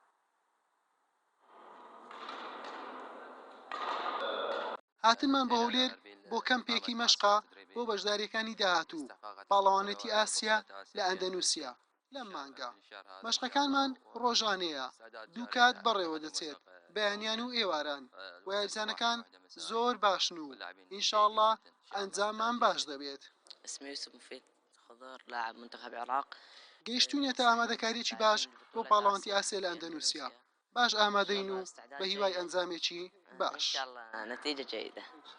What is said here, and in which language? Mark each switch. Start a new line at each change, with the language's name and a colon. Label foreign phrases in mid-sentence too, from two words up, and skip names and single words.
Central Kurdish: هاتنمان بە هەولێر بۆ کەمپێکی مەشقا بۆ بەشداریەکانی داهاتوو پاڵەوانێتی ئاسیا لە ئەندەنوسیا لەم مانگە. مەشقەکانمان ڕۆژانەیە، دوو کات بەڕێوە دەچێت، بەیانیان و ئێواران و یاریزانەکان زۆر باشن و ئینشاءڵڵا ئەنجاممان باش دەبێت.
Arabic: اسمي يوسف مفيد خضر لاعب منتخب العراق.
Central Kurdish: گەیشتوونێتە ئامادەکاریی باش بۆ پاڵەوانتی ئاسیا لە ئەندەنوسیا. باش ئامادەین و بە هیوای ئەنجامێکی باش.
Arabic: إن شاء الله نتيجة جيدة.